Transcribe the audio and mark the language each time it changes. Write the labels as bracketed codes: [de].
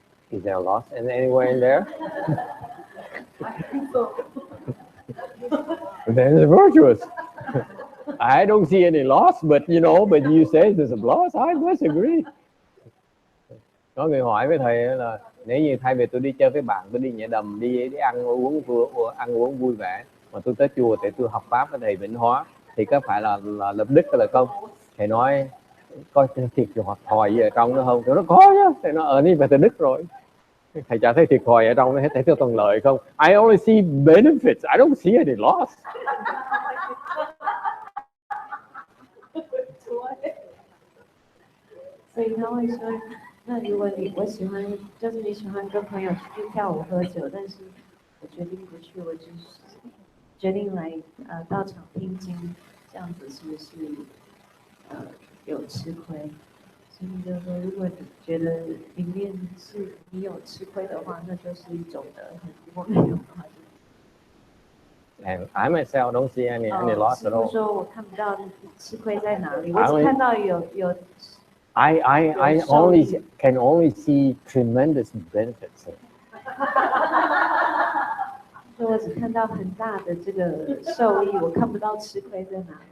[en] Is there a loss anywhere in there? Then it's virtuous. I don't see any loss, but you say there's a loss. I disagree. [vi] Có người hỏi với thầy là nếu như thay vì tôi đi chơi với bạn, tôi đi nhảy đầm, đi ăn uống vui vẻ, mà tôi tới chùa để tôi học pháp với thầy Vĩnh Hóa, thì có phải là lập đức hay là không? Thầy nói coi thiệt thòi gì ở trong nó không? Tôi nói có chứ. Thầy nóiนี่phải từ đức rồi. Thầy chả thấy thiệt thòi ở trong nó, thấy theo thuận lợi không? [en] I only see benefits. I don't see any loss. [zh] 所以他会说，那如果我喜欢，就是你喜欢跟朋友出去跳舞喝酒，但是我决定不去，我就是决定来到场听经，这样子是不是有吃亏？所以就是说，如果你觉得里面是你有吃亏的话，那就是一种德行；如果没有的话， [en] And I myself don't see any loss at [zh] 师 [en] all. [zh] 父说我看不到吃亏在哪里，我只看到有。 [en] I can only see tremendous benefits. [zh] 我只看到很大的这个受益，我看不到吃亏在哪里。